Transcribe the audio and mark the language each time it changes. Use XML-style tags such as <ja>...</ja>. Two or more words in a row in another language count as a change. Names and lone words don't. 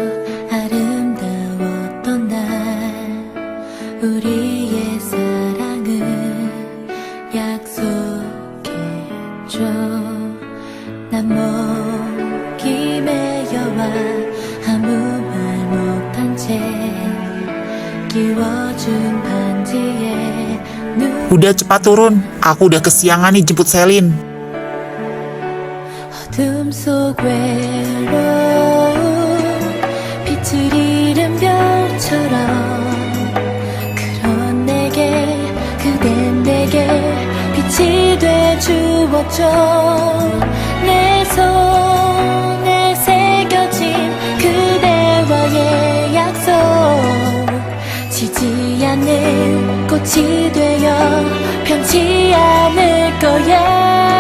<ko>아름다웠던 날 우리의 사랑을 약속했죠. 난 목이 메여와 아무 말 못한 채 끼워준 반지에</ko> <id>Udah cepat turun, aku udah kesiangan nih jemput Selin.</id> <ko>어둠 속 외로운 빛을 잃은 별처럼 그런 내게 그댄 내게 빛이 돼주었죠. 내 손에 새겨진 그대와의 약속 지지 않는 꽃이 되어 변치 않을 거예요.</ko>